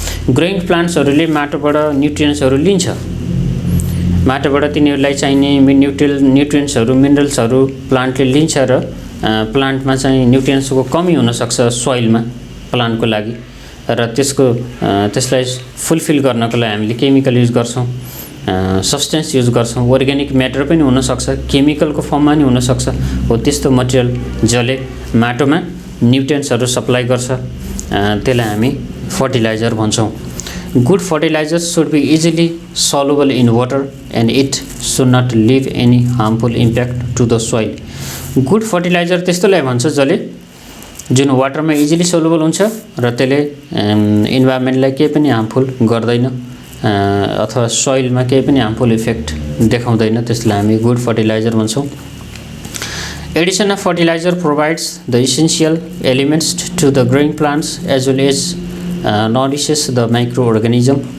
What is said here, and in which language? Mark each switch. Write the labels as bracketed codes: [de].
[ne] Growing प्लान्ट्सहरूले माटोबाट न्युट्रियन्ट्सहरू लिन्छ, माटोबाट तिनीहरूलाई चाहिने न्युट्रियन्ट्सहरू मिनरल्सहरू प्लान्टले लिन्छ र प्लान्टमा चाहिँ न्युट्रियन्ट्सको कमी हुनसक्छ सोइलमा प्लान्टको लागि, र त्यसलाई फुलफिल गर्नको लागि हामीले केमिकल युज गर्छौँ, सब्सटेन्स युज गर्छौँ। अर्ग्यानिक म्याटर पनि हुनसक्छ, केमिकलको फर्ममा पनि हुनसक्छ। हो त्यस्तो मटेरियल जसले माटोमा न्युट्रियन्ट्सहरू सप्लाई गर्छ, त्यसलाई हामी फर्टिलाइजर भन्छौँ। [en] Good fertilisers should be easily soluble in water and it should not leave any harmful impact to the soil. [ne] Good fertiliser त्यस्तोलाई भन्छ जसले जुन वाटरमा इजिली सल्युबल हुन्छ र त्यसले इन्भाइरोमेन्टलाई केही पनि हार्मफुल गर्दैन अथवा सोइलमा केही पनि हार्मफुल इफेक्ट देखाउँदैन, त्यसलाई हामी गुड फर्टिलाइजर भन्छौँ। [en] Addition of fertiliser provides the essential elements to the growing plants as well as nourishes the micro organism.